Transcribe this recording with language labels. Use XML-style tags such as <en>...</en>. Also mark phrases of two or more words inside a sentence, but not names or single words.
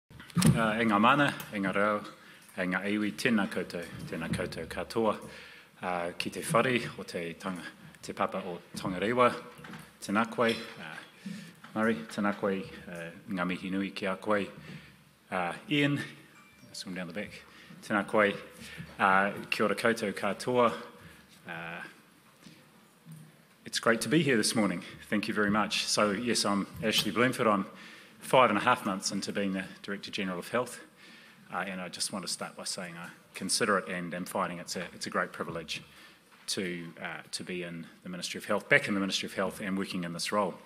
<mi>E ngā mana, e ngā reo, e ngā iwi, tēnā koutou katoa, ki te whare o te papa o Tongarewa, tēnā koe, Murray, tēnā koe, ngā mihi nui ki a koe, Ian,</mi> <en>swim down the back,</en> <mi>tēnā koe, kia ora koutou katoa.</mi> <en>It's great to be here this morning. Thank you very much. So yes, I'm Ashley Bloomfield. I'm 5.5 months into being the Director General of Health, and I just want to start by saying I consider it and am finding it's a great privilege to be in the Ministry of Health, back in the Ministry of Health and working in this role.</en>